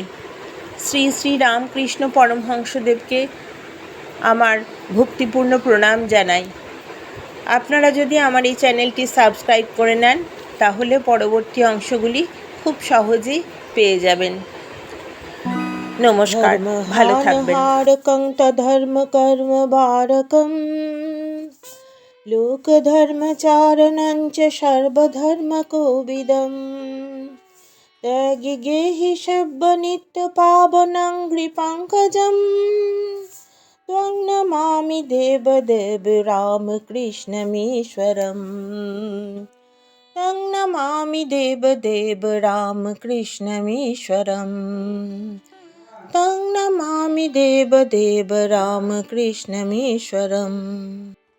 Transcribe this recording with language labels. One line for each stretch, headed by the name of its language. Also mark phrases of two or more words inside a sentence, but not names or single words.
Bangla: শ্রী শ্রী রামকৃষ্ণ পরমহংসদেবকে আমার ভক্তিপূর্ণ প্রণাম জানাই। আপনারা যদি আমার এই চ্যানেলটি সাবস্ক্রাইব করে নেন, তাহলে পরবর্তী অংশগুলি খুব সহজেই পেয়ে যাবেন। নমস্কার, ভালো থাকবেন।
Sanskrit: ধর্মহারকং তধর্ম কর্ম বারকম লোকধর্মচারণং চ সর্বধর্ম কোবিদম ত্যাগি গেহি সব্য নিত্য পাবনং হৃপঙ্কজম ত্বং নমামি দেবদেব রামকৃষ্ণমীশ্বরম ত্বং নমামি দেবদেব রামকৃষ্ণমীশ্বরম तं नमामि देवदेव रामकृष्णमीश्वरम्।